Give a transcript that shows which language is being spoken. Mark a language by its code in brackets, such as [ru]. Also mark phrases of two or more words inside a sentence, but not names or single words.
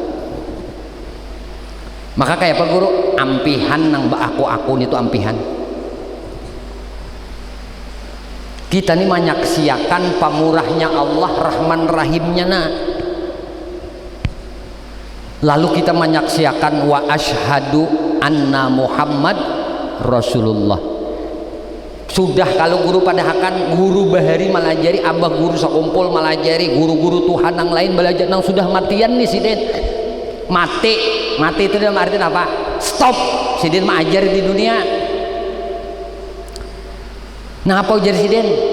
[bjn] Maka kayak apa guru? Ampihan nang aku itu ampihan. Kita ini menyaksikan pamurahnya Allah, Rahman Rahimnya nah. Lalu kita menyaksikan [ar] وأشهد أن محمدا رسول الله. [bjn] Sudah kalau guru padahakan, guru bahari malajari, abah guru sakumpul malajari, guru-guru Tuhan yang lain belajar nang sudah matian nih siden. Mati itu dalam arti apa? Stop. Sidin mah ajar di dunia. Nah apa ujar sidin?